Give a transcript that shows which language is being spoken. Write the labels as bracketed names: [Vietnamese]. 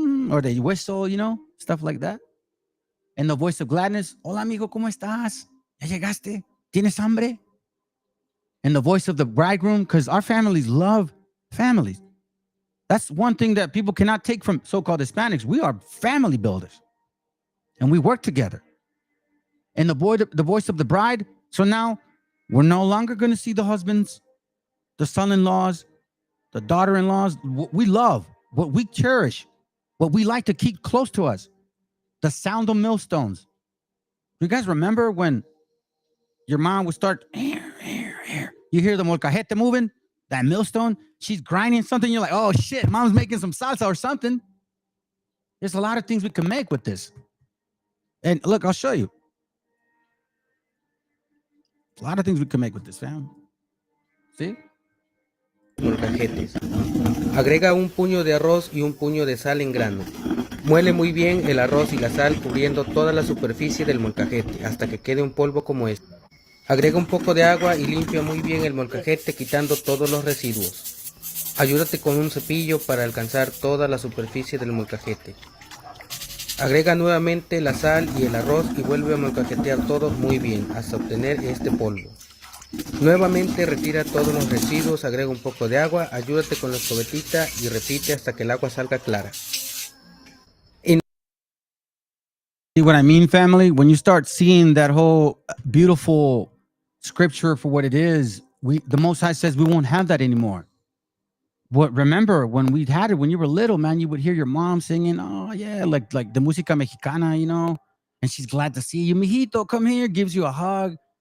[English] Or they whistle, stuff like that. And the voice of gladness, [Spanish] hola amigo, ¿cómo estás? ¿Ya llegaste? ¿Tienes hambre? [English] And the voice of the bridegroom, because our families love families. That's one thing that people cannot take from so-called Hispanics. We are family builders. And we work together. And the voice of the bride. So now we're no longer going to see the husbands, the son-in-laws, the daughter-in-laws. What we love, what we cherish, what we like to keep close to us. The sound of millstones. You guys remember when your mom would start, you hear the molcajete moving, that millstone, she's grinding something, you're like, oh shit, mom's making some salsa or something. There's a lot of things we can make with this. And look, I'll show you. A lot of things we can make with this, fam. See? [Spanish] Molcajetes. Agrega un puño de arroz y un puño de sal en grano. Muele muy bien el arroz y la sal cubriendo toda la superficie del molcajete hasta que quede un polvo como este. Agrega un poco de agua y limpia muy bien el molcajete quitando todos los residuos. Ayúdate con un cepillo para alcanzar toda la superficie del molcajete. Agrega nuevamente la sal y el arroz y vuelve a molcajetear todo muy bien hasta obtener este polvo. Nuevamente retira todos los residuos, agrega un poco de agua, ayúdate con la escobetita y repite hasta que el agua salga clara. [English] See what I mean, family? When you start seeing that whole beautiful scripture for what it is, the Most High says we won't have that anymore. But remember, when we had it, when you were little, man, you would hear your mom singing, oh yeah, like the música mexicana, and she's glad to see you. Mijito, come here, gives you a hug.